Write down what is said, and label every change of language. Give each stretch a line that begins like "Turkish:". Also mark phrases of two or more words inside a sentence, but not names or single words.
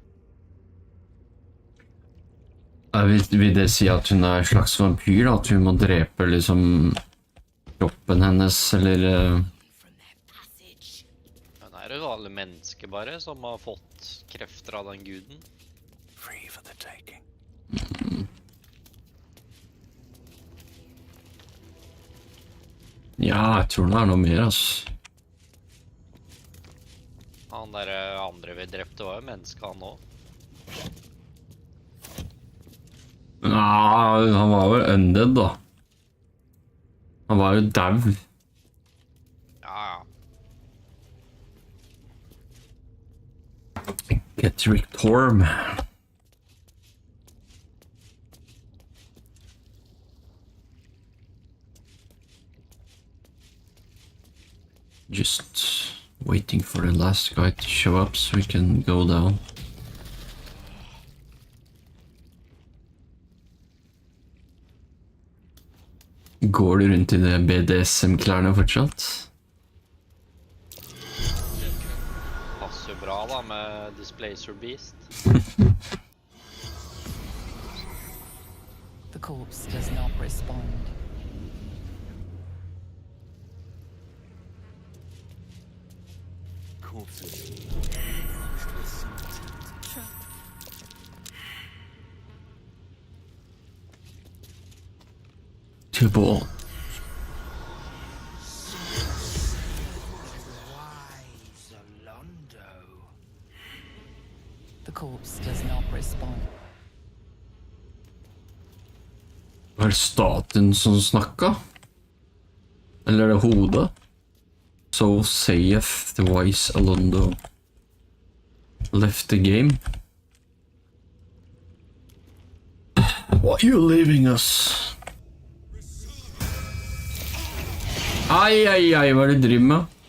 Norwegian: Vil det si at hun er en slags vampyr, da? At hun må drepe liksom kroppen hennes, eller... Hun er et vanlig menneske bare, som har fått krefter av den guden.
English: Free for the taking.
Norwegian: Ja, jeg tror det er noe mer, altså. Han der andre vi drepte var jo menneske han også. Ja, han var vel undead, da. Han var jo dau. Ja. Getrick Torm.
English: Just waiting for the last guy to show up so we can go down.
Norwegian: Går du rundt i de BDSM-klærne fortsatt? Passer jo bra da med Displacer Beast.
English: The corpse does not respond. Corpses. Too ball. The corpse does not respond.
Norwegian: Var det statuen som snakka? Eller er det hodet?
English: So saith the wise Alondo. Left the game. What are you leaving us?
Norwegian: Ai, hva er det du driver med?